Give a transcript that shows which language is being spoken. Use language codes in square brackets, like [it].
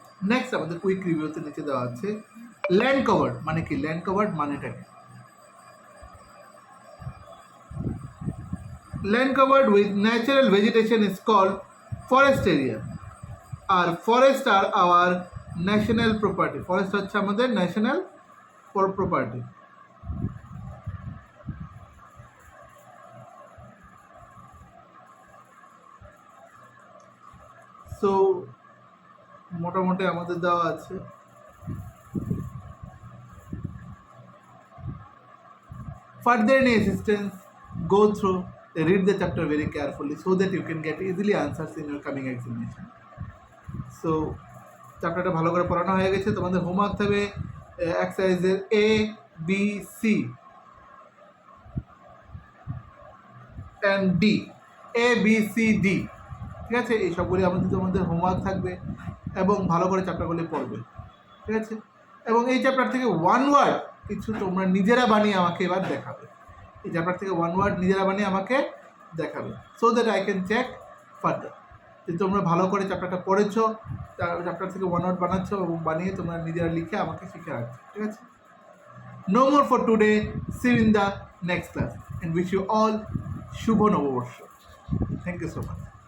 [bn] Next আমাদের quick রিভিউতে নিচে দেওয়া আছে ল্যান্ড কভার্ড মানে কি, ল্যান্ড কভার্ড মানেটা কি। [en] Land covered with natural vegetation is called forest area. আর forest are our national property, [bn] forest হচ্ছে আমাদের ন্যাশনাল প্রপার্টি। সো মোটামুটি আমাদের দেওয়া আছে। [en] Further any assistance, go through, read the chapter very carefully so that you can get easily answers in your coming examination. [bn] So চ্যাপ্টারটা ভালো করে পড়ানো হয়ে গেছে। তোমাদের হোমওয়ার্ক হবে এক্সারসাইজের A, B, C and D, A, B, C, D, ঠিক আছে? এই সবগুলি তোমাদের হোমওয়ার্ক থাকবে এবং ভালো করে চ্যাপ্টারগুলি পড়বে, ঠিক আছে? এবং এই চ্যাপ্টার থেকে ওয়ান ওয়ার্ড কিছু তোমরা নিজেরা বানিয়ে আমাকে এবার দেখাবে। এই চ্যাপ্টার থেকে ওয়ান ওয়ার্ড নিজেরা বানিয়ে আমাকে দেখাবে, [en] so that I can check further [bn] যে তোমরা ভালো করে চ্যাপ্টারটা পড়েছো, চ্যাপ্টার থেকে ওয়ান ওয়ার্ড বানাচ্ছ এবং বানিয়ে তোমরা নিজেরা লিখে আমাকে শিখে রাখছো, ঠিক আছে? [en] No more for today. See you in the next class and wish you all [bn] শুভ নববর্ষ। [en] Thank you so much.